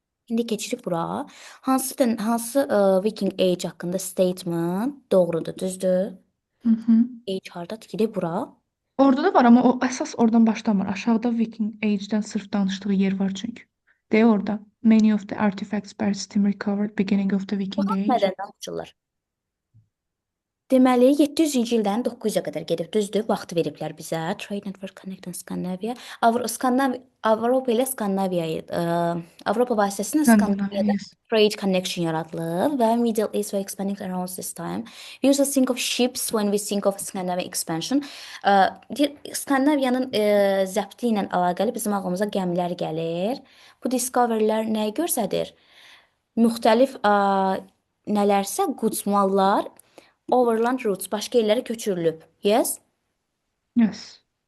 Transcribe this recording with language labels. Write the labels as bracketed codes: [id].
[az] İndi keçirik bura. Hansı Viking Age haqqında statement doğrudur, düzdür? Age hardadır ki, de bura. Orada da var amma o əsas oradan başlamır. Aşağıda Viking Age-dən sırf danışdığı yer var çünki. De orada. [en] Many of the artifacts Barrett's recovered beginning of the Viking [az] Baxaq [en] Age. [az] nədən danışırlar. Deməli 700-cü ildən 900-ə qədər gedib, düzdür? Vaxtı veriblər bizə. [en] Trade Network Connecting Scandinavia. [az] Avropa ilə Skandinaviyayı, Avropa vasitəsilə Skandinaviyada [en] Yes. trade connection [az] yaradılıb və [en] Middle East were expanding around this time. We usually think of ships when we think of Scandinavian expansion. [az] Skandinaviyanın zəbti ilə əlaqəli bizim ağlımıza gəmilər gəlir. Bu discoverylər nəyi göstərir? Müxtəlif nələrsə goods mallar [en] overland routes [az] başqa yerlərə köçürülüb. [en] Yes? Yes.